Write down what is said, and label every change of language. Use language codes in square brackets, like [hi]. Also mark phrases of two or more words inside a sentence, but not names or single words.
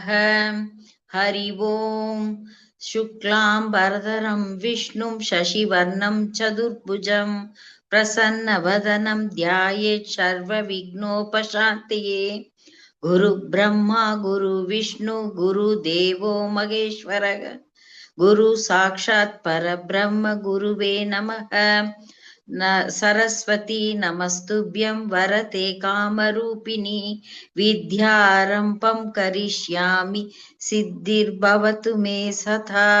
[sa] हरि ओम्. शुक्लाम् बरधरम् विष्णुम् शशिवर्णम् चतुर्भुजम् प्रसन्नवदनम् ध्यायेत् सर्व विघ्नोपशान्तये. गुरु ब्रह्मा गुरु विष्णु गुरु देवो महेश्वरः. गुरु साक्षात् परब्रह्म गुरवे नमः. सरस्वती नमस्तुभ्यं वरते कामरूपिणी विद्यारम्भं करिष्यामि सिद्धिर्भवतु मे सदा.